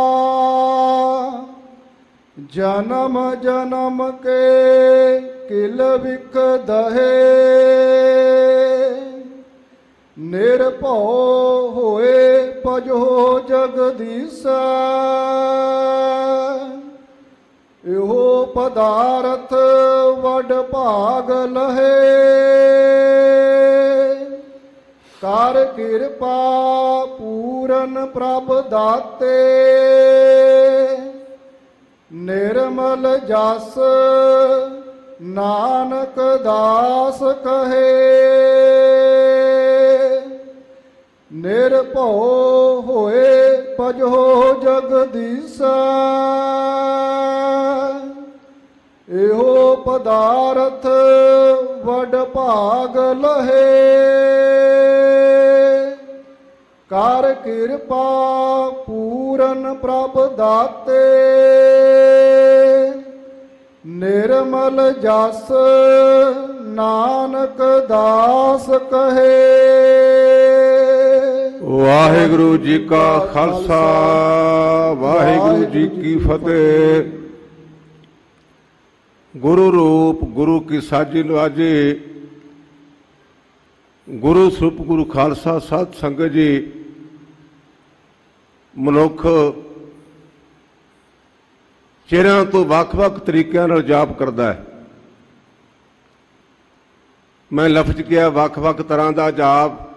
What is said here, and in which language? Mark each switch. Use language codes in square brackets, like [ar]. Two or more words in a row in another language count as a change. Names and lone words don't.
[bra] जन्म जन्म के किल विख दहे, निरभौ होए भजो जगदीसा। इहो पदारथ वड भाग लहे, कर कृपा पूरन प्रभ दाते। निर्मल जस नानक दास कहे, निरभौ होए भजो जगदीसा। इहो पदारथ वड भाग लहे, कर कृपा पूरन प्रभ दाते। निर्मल जस नानक दास कहे। [pa] ਵਾਹਿਗੁਰੂ ਜੀ ਕਾ ਖ਼ਾਲਸਾ, ਵਾਹਿਗੁਰੂ ਜੀ ਕੀ ਫ਼ਤਿਹ। ਗੁਰੂ ਰੂਪ ਗੁਰੂ ਕੀ ਸਾਜੀ ਨਿਵਾਜੀ। ਗੁਰੂ ਸਰੂਪ ਗੁਰੂ ਖ਼ਾਲਸਾ ਸਾਧ ਸੰਗਤ ਜੀ। मनुख ਚਿਹਰਿਆਂ ਤੋਂ ਵੱਖ-ਵੱਖ ਤਰੀਕਿਆਂ ਨਾਲ ਜਾਪ ਕਰਦਾ ਹੈ। ਮੈਂ ਲਫ਼ਜ਼ ਕਿਹਾ ਵੱਖ-ਵੱਖ ਤਰ੍ਹਾਂ ਦਾ ਜਾਪ।